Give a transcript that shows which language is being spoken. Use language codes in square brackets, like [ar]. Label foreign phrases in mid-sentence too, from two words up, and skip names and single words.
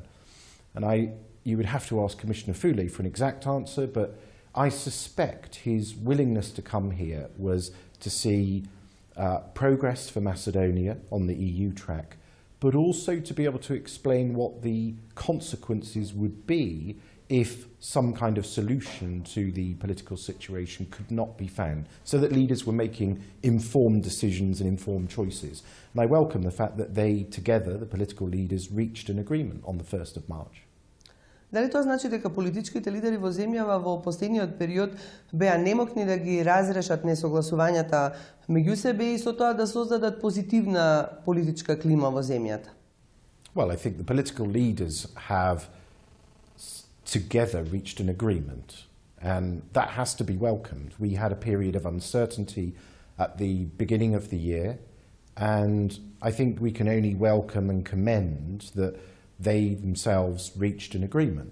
[en] And you would have to ask Commissioner Füle for an exact answer, but I suspect his willingness to come here was to see progress for Macedonia on the EU track, but also to be able to explain what the consequences would be if some kind of solution to the political situation could not be found, so that leaders were making informed decisions and informed choices. And I welcome the fact that they, together, the political leaders, reached an agreement on the 1st of March. [mk] Дали тоа значи дека политичките лидери во земјава во последниот период беа немокни да ги разрешат несогласувањата меѓу себе и со тоа да создадат позитивна политичка клима во земјата? [en] Well, I think the political leaders have together reached an agreement, and that has to be welcomed. We had a period of uncertainty at the beginning of the year, and I think we can only welcome and commend that they themselves reached an agreement.